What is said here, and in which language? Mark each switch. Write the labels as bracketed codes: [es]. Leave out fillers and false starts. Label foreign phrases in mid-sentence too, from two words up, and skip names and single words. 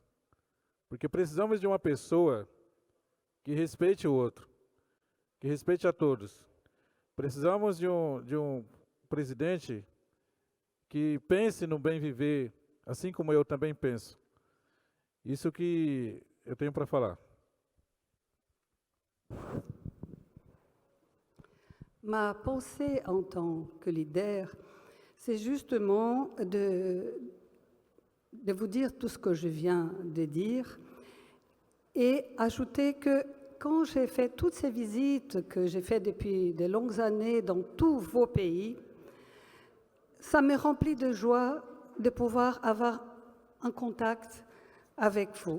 [pt] Porque precisamos de uma pessoa que respeite o outro, que respeite a todos. Precisamos de um presidente que pense no bem viver, assim como eu também penso. Isso que eu tenho para falar. [fr] Ma pensée en tant que leader, c'est justement de vous dire tout ce que je viens de dire et ajouter que quand j'ai fait toutes ces visites que j'ai faites depuis de longues années dans tous vos pays, ça me remplit de joie de pouvoir avoir un contact avec vous.